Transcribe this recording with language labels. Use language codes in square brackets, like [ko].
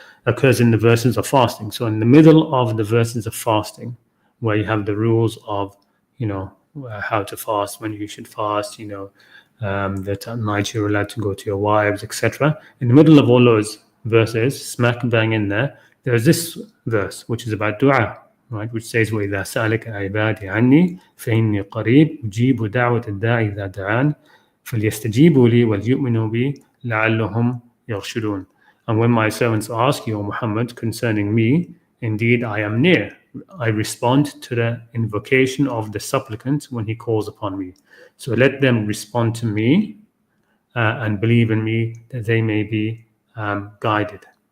[en] Occurs in the verses of fasting. So in the middle of the verses of fasting, where you have the rules of how to fast, when you should fast, that at night you're allowed to go to your wives, etc. In the middle of all those verses, smack bang in there's this verse which is about dua, right? Which says, [ar] وَإِذَا سَأَلَكَ عِبَادِي عَنِّي فَإِنِّي قَرِيبٌ أُجِيبُ دَعْوَةَ الدَّاعِ إِذَا دَعَانِ فَلْيَسْتَجِيبُوا لِي وَلْيُؤْمِنُوا بِي لَعَلَّهُمْ يَرْشُدُونَ. [en] And when my servants ask you, O Muhammad, concerning me, indeed I am near. I respond to the invocation of the supplicant when he calls upon me. So let them respond to me and believe in me, that they may be guided.